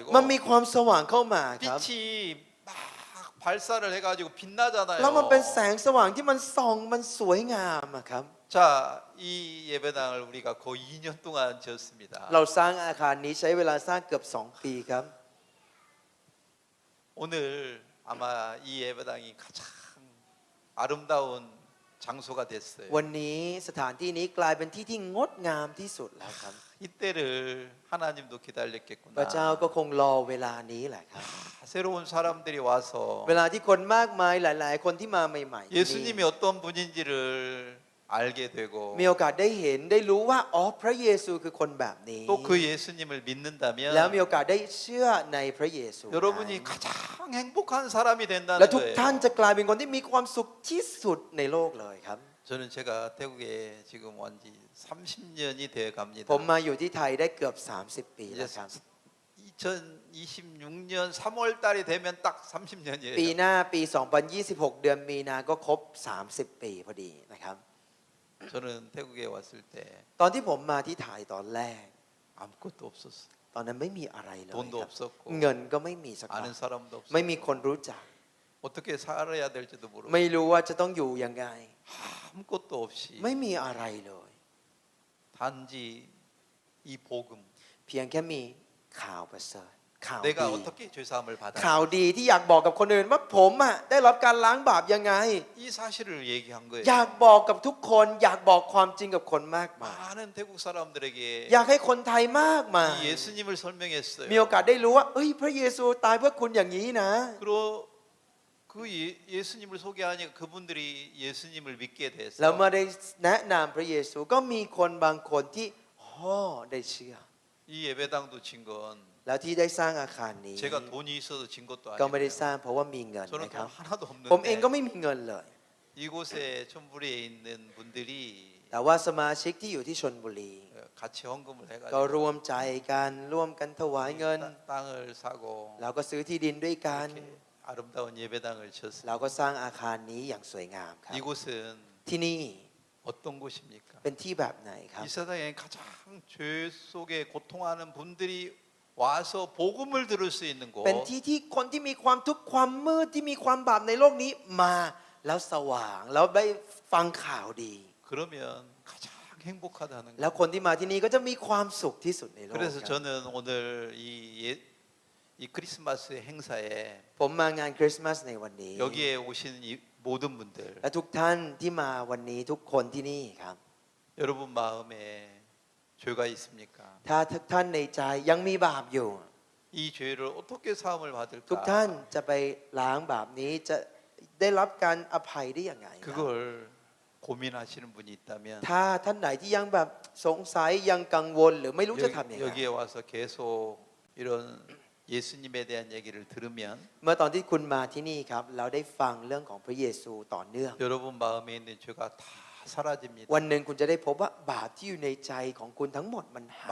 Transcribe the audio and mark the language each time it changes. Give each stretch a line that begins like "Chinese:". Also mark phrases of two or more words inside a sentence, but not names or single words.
Thai: มันมีความสว่างเข้ามาครับ
Korean: 빛이 막 발사를 해가지고 빛나잖아요.
Thai: แล้วมันเป็นแสงสว่างที่มันส่องมันสวยงามอะครับ
Korean: 자, 이 예배당을 우리가 거의 2년 동안 지었습니다.
Thai: เราสร้างอาคารนี้ใช้เวลาสร้างเกือบ2 ปีครับ
Korean: 오늘 아마 이 예배당이 가장 아름다운 장소가 됐어요.
Thai: วันนี้สถานที่นี้กลายเป็นที่ที่งดงามที่สุดแล้วครับ
Korean: 이때를 하나님도
Thai: พระเจ้า
Korean: 기다렸겠구나.
Thai: ก็คงรอเวลานี้แหละครับ
Korean: 새로운 사람들이 와서
Thai: เวลาที่คนมากมายหลาย ๆ คนที่มาใหม่ๆที่นี่
Korean: 예수님이 어떤 분인지를 알게 되고
Thai: มีโอกาสได้เห็นได้รู้ว่าอ๋อพระเยซูคือคนแบบนี้
Korean: 또 그 예수님을
Thai: แล้วมี
Korean: 믿는다면
Thai: โอกาสได้เชื่อในพระเยซู
Korean: 여러분이 가장 행복한 사람이
Thai: และ
Korean: 된다는
Thai: ทุกท่าน
Korean: 거예요.
Thai: จะกลายเป็นคนที่มีความสุขที่สุดในโลกเลยครับ
Korean: 저는 제가 태국에 지금 온지 30년이 되어 갑니다.
Thai: ผมมาอยู่ที่ไทยได้เกือบ30 ปี
Korean: 이제
Thai: แล้วครับ
Korean: 2026년 3월 달이 되면 딱 30년이에요.
Thai: ปีหน้าปี 2026 เดือนมีนาก็ครบ 30 ปีพอดีนะครับ
Korean: 저는 태국에 왔을 때
Thai: ตอนที่ผมมาที่ไทยตอนแรก
Korean: 아무것도 없었어요.
Thai: ตอนนั้นไม่มีอะไรเลย
Korean: 돈도
Thai: ครับ
Korean: 없었고
Thai: เงินก็ไม่มีสักบา
Korean: 아는
Thai: ท
Korean: 사람도
Thai: ไม่
Korean: 없었고
Thai: มีคนรู้จัก
Korean: 어떻게 살아야 될지도 모르고
Thai: ไม่รู้ว่าจะต้องอยู่ยังไง
Korean: 아무것도 없이
Thai: ไม่มีอะไรเลย
Korean: 단지 이 복음
Thai: เพียงแค่มีข่าวประเสริฐข่าว
Korean: 내가
Thai: ดี
Korean: 어떻게 죄사함을 받아
Thai: ข่าวดีที่อยากบอกกับคนอื่นว่าผมอ่ะได้รับการล้างบาปยังไง
Korean: 이 사실을 얘기한 거예요.
Thai: อยากบอกกับทุกคน อยากบอกความจริงกับคนมากมาย
Korean: 많은 태국 사람들에게
Thai: อยากให้คนไทยมากมาย
Korean: 이 예수님을 설명했어요.
Thai: มีโอกาสได้รู้ว่าเอ้ยพระเยซูตายเพื่อคุณอย่างนี้นะ
Korean: 그리고 그 예수님을 소개하니까 그분들이 예수님을 믿게
Thai: แล้ว
Korean: 됐어요.
Thai: เมื่อได้แนะนำพระเยซูก็มีคนบางคนที่ได้เชื่อ
Korean: 이 예배당도 진 건
Thai: แล้วที่ได้สร้างอาคารนี้
Korean: 제가 돈이 있어서 진 것도
Thai: ก็ไม่ได้
Korean: 아니고요.
Thai: สร้างเพราะว่ามีเงิน
Korean: 저는
Thai: นะครับ
Korean: 돈 하나도
Thai: ผมเองก็
Korean: 없는데
Thai: ไม่มีเงินเลย
Korean: 이곳에 촌부리에 있는 분들이
Thai: แต่ว่าสมาชิกที่อยู่ที่ชลบุรี
Korean: 같이 헌금을
Thai: ก็
Korean: 해가지고
Thai: รวมใจกันร่วมกันถวายเงิน
Korean: 땅을 사고
Thai: แล้วก็ซื้อที่ดินด้วยกัน
Korean: 이렇게 아름다운 예배당을 지었어요.
Thai: เราก็สร้างอาคารนี้อย่างสวยงามครับ
Korean: 이곳은
Thai: ที่นี่
Korean: 어떤 곳입니까?
Thai: เป็นที่แบบไหนครับ
Korean: 이 세상에 가장 죄 속에 고통하는 분들이 와서 복음을 들을 수 있는 곳.
Thai: เป็นที่ที่คนที่มีความทุกข์ความมืดที่มีความบาปในโลกนี้มาแล้วสว่างแล้วได้ฟังข่าวดี
Korean: 그러면 가장 행복하다는
Thai: แล้ว
Korean: 거.
Thai: คนที่มาที่นี่ก็จะมีความสุขที่สุดในโลก
Korean: 그래서
Thai: ครับ
Korean: 저는 오늘 이 크리스마스 행사에
Thai: ผมมางานคริสต์มาสในวันนี้
Korean: 여기에 오신 이 모든 분들
Thai: และทุกท่านที่มาวันนี้ทุกคนที่นี่ครับ
Korean: 여러분 마음에 죄가 있습니까?
Thai: ถ้าทุกท่านในใจยังมีบาปอยู่
Korean: 이 죄를 어떻게 사함을
Thai: ทุกท่าน
Korean: 받을까?
Thai: จะไปล้างบาปนี้จะได้รับการอภัยได้อย่างไรครับ
Korean: 그걸 고민하시는 분이 있다면
Thai: ถ้าท่านไหนที่ยังแบบสงสัยยังกังวลหรือไม่รู้จะทำยังไง
Korean: 여기에 와서 계속 이런 예수님에 대한 얘기를 들으면
Thai: เมื่อตอนที่คุณมาที่นี่ครับเราได้ฟังเรื่องของพระเยซูต่อเนื่อง
Korean: 여러분 마음에 있는 죄가 다 사라집니다.
Thai: วันหนึ่งคุณจะได้พบว่าบาปที่อยู่ในใจของคุณทั้งหมดมันหาย